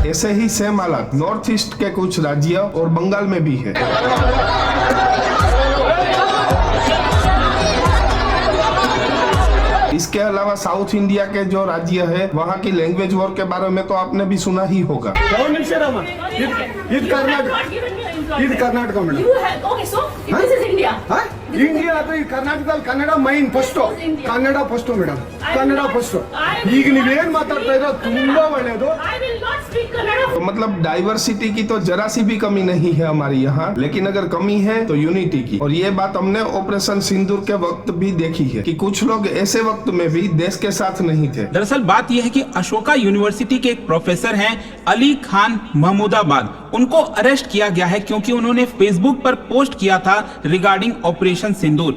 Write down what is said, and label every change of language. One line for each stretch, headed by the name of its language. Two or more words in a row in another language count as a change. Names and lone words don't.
Hindi: ऐसे ही सेम हालात नॉर्थ ईस्ट के कुछ राज्य और बंगाल में भी है। इसके अलावा साउथ इंडिया के जो राज्य है वहाँ की
English: language war
Hindi: के बारे में तो आपने भी सुना ही होगा।
Kannada: कर्नाटक ಮೇಡಮ್ ಇಂಡಿಯಾ ಅಥವಾ ಈ ಕರ್ನಾಟಕದಲ್ಲಿ ಕನ್ನಡ ಮೈನ್ ಫಸ್ಟ್, ಕನ್ನಡ
English: first madam,
Kannada: ಕನ್ನಡ ಫಸ್ಟ್। ಈಗ ನೀವೇನ್ ಮಾತಾಡ್ತಾ ಇರೋ ತುಂಬಾ ಒಳ್ಳೆಯದು।
Hindi: तो मतलब डाइवर्सिटी की तो जरा सी भी कमी नहीं है हमारी यहाँ, लेकिन अगर कमी है तो यूनिटी की। और ये बात हमने ऑपरेशन सिंदूर के वक्त भी देखी है कि कुछ लोग ऐसे वक्त में भी देश के साथ नहीं थे। दरअसल बात यह है कि अशोका यूनिवर्सिटी के एक प्रोफेसर हैं अली खान महमूदाबाद, उनको अरेस्ट किया गया है क्योंकि उन्होंने फेसबुक पर पोस्ट किया था रिगार्डिंग ऑपरेशन सिंदूर।